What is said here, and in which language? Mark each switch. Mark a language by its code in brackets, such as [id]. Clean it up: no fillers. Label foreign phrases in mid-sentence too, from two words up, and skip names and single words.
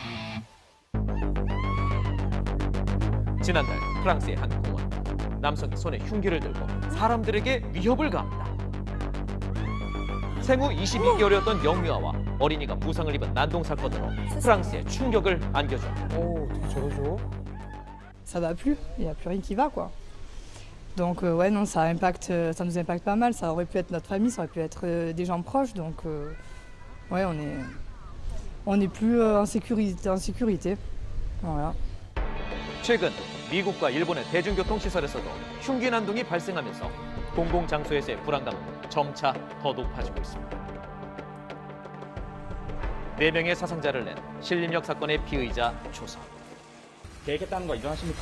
[ko] 지난달 프랑스의 한 공원. 남성이 손에 흉기를 들고 사람들에게 위협을 가합니다. 생후 22개월이었던 영유아와 어린이가 부상을 입은 난동 사건으로 프랑스에 충격을 안겨줍니다. 어떻게 저러죠? [fr] Ça va plus, il n'y a plus rien qui va quoi. Donc ouais non ça nous impacte pas mal, ça aurait pu être notre famille, ça aurait pu être des gens proches donc ouais on est plus en sécurité. Voilà. [ko] 최근 미국과 일본의 대중교통 시설에서도 흉기 난동이 발생하면서 공공장소에서의 불안감은 점차 더 높아지고 있습니다. 4명의 사상자를 낸 신림역 사건의 피의자 조선. 계획했다는 거 인정하십니까?